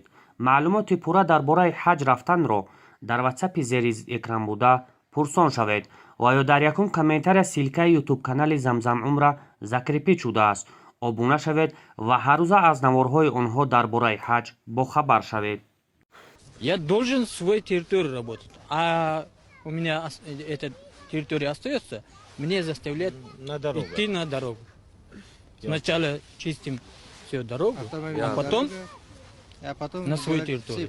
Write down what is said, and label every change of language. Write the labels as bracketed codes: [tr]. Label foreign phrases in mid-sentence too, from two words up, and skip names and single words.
[tg] маълумоти пурра дар бораи ҳаҷ рафтанро дар ватсапи зери экран буда пурсон шавед ва ё дар якум комментария силкаи ютуб канали Замзам Умра закрепид шудааст. обуна шавед ва ҳаррӯза аз наворҳои онҳо дар бораи ҳаҷ бохабар шавед. [ru] Я должен свою территорию работать, а у меня эта территория остается, мне заставляют идти на дорогу. Сначала чистим всю дорогу, а потом на свою территорию.